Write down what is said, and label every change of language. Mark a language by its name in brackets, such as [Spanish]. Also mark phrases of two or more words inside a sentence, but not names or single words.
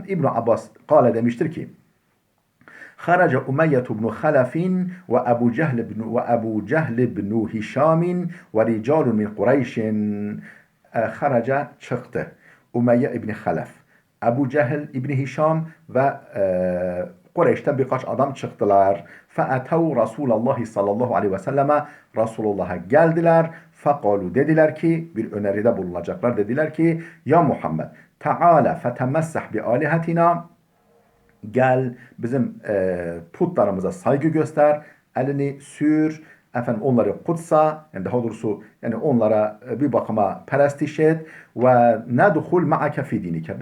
[Arabic] ابن عباس قال [Turkish] demiştir ki, [Arabic] خرج أمية بن خلف وأبو جهل بن هشام ورجال من قريش. [Turkish] Haraca çıktı. Umeyye ibn Halaf, Ebu Cehl ibn Hişam ve Kureyş'ten birkaç adam çıktılar. [Arabic] فَاَتَوْ رَسُولَ اللّٰهِ صلى الله عليه وسلم [Turkish] Resulullah'a geldiler. فَقَالُوا dediler ki, bir öneride bulunacaklar. Dediler ki, Ya Muhammed, [Arabic] تعال فتمسح بآلهتنا, [Turkish] gel bizim putlarımıza saygı göster, elini sür, onları kutsa, yani daha doğrusu yani onlara bir bakıma perestiş et [Arabic] وندخل معك في دينك.